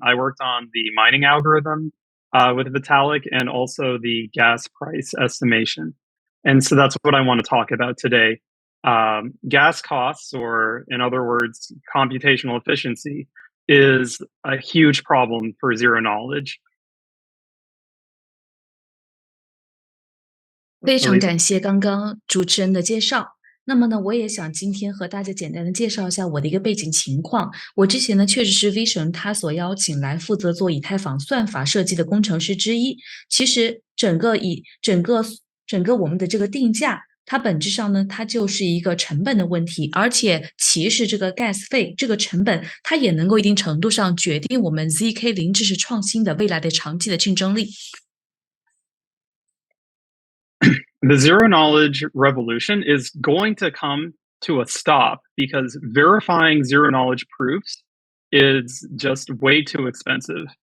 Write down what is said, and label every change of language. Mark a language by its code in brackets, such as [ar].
[en] I worked on the mining algorithm with Vitalik and also the gas price estimation. And so that's what I want to talk about today. Gas costs, or in other words, computational efficiency, is a huge problem for zero knowledge. [zh] 非常感谢刚刚主持人的介绍。那么呢，我也想今天和大家简单的介绍一下我的一个背景情况。我之前呢，确实是 Vision 他所邀请来负责做以太坊算法设计的工程师之一。其实整个我们的这个定价，它本质上呢，它就是一个成本的问题，而且其实这个 gas 费这个成本，它也能够一定程度上决定我们 ZK 零知识创新的未来的长期的竞争力。 [en] The zero knowledge revolution is going to come to a stop because verifying zero knowledge proofs is just way too expensive.